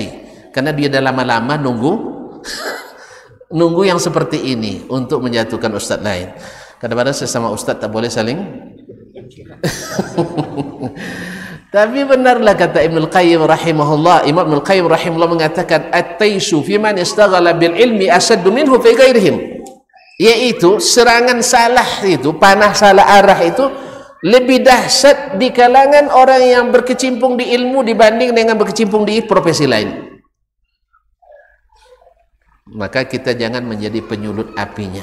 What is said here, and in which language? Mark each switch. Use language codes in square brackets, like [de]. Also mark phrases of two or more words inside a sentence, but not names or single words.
[ms] Karena dia dah lama-lama nunggu yang seperti ini untuk menjatuhkan ustaz lain. Kadang-kadang sesama ustaz tak boleh saling. Tapi benarlah kata Ibnul Qayyim rahimahullah, Imam Ibnul Qayyim rahimahullah mengatakan [ar] الطيش في من اشتغل بالعلم أشد منه في غيرهم. [ms] Yaitu serangan salah itu, panah salah arah itu lebih dahsyat di kalangan orang yang berkecimpung di ilmu dibanding dengan berkecimpung di profesi lain. Maka kita jangan menjadi penyulut apinya.